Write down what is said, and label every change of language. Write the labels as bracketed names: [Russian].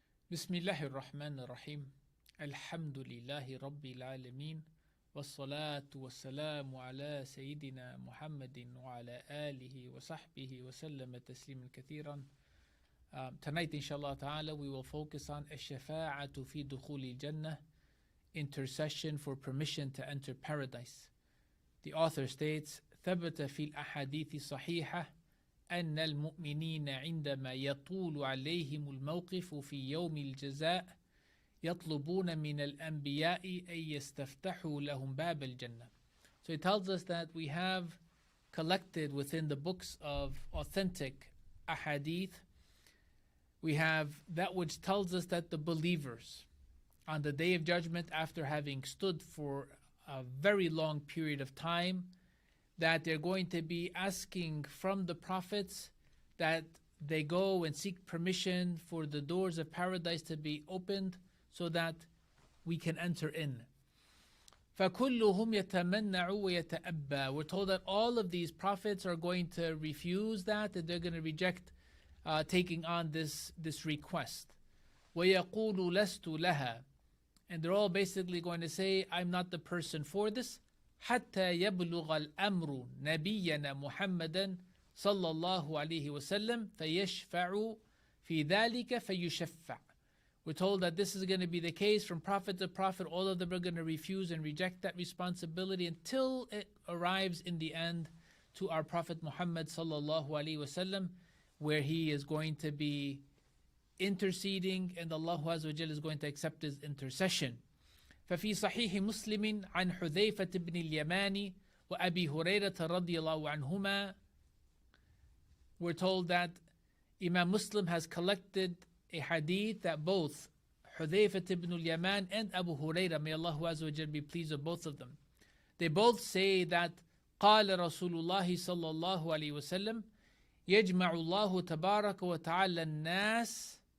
[Arabic] بسم الله الرحمن الرحيم الحمد لله رب العالمين والصلاة والسلام على سيدنا محمد وعلى آله وصحبه وسلم تسليما كثيرا. [English] Tonight inshallah ta'ala we will focus on [Arabic] الشفاعة في دخول الجنة, [English] intercession for permission to enter paradise. The author states [Arabic] ثبت في الأحاديث الصحيحة أن المؤمنين عندما يطول عليهم الموقف في يوم الجزاء يطلبون من الأنبياء أن يستفتحوا لهم باب الجنة. [English] So it tells us that we have collected within the books of authentic ahadith, we have that which tells us that the believers on the day of judgment, after having stood for a very long period of time, that they're going to be asking from the prophets that they go and seek permission for the doors of paradise to be opened so that we can enter in. [Arabic] فَكُلُّهُمْ يَتَمَنَّعُ وَيَتَأَبَّى. [English] We're told that all of these prophets are going to refuse that they're going to reject taking on this request. [Arabic] وَيَقُولُ لَسْتُ لَهَا. [English] And they're all basically going to say, I'm not the person for this. [Arabic] حتى يبلغ الأمر نبينا محمدا صلى الله عليه وسلم فيشفع في ذلك فيشفع. [English] We're told that this is going to be the case from prophet to prophet. All of them are going to refuse and reject that responsibility until it arrives in the end to our Prophet Muhammad sallallahu alaihi wasallam, where he is going to be interceding and Allah Azza wa Jalla is going to accept his intercession. [Arabic] ففي صحيح مسلم عن حذيفة بن اليمان وأبي هريرة رضي الله عنهما. [English] We're told that Imam Muslim has collected a hadith that both Hudhayfah ibn al-Yaman and Abu Hurairah, may Allah Azza wa Jalla be pleased with both of them, they both say that [Arabic] قال رسول الله صلى الله عليه وسلم يجمع الله تبارك وتعالى الناس.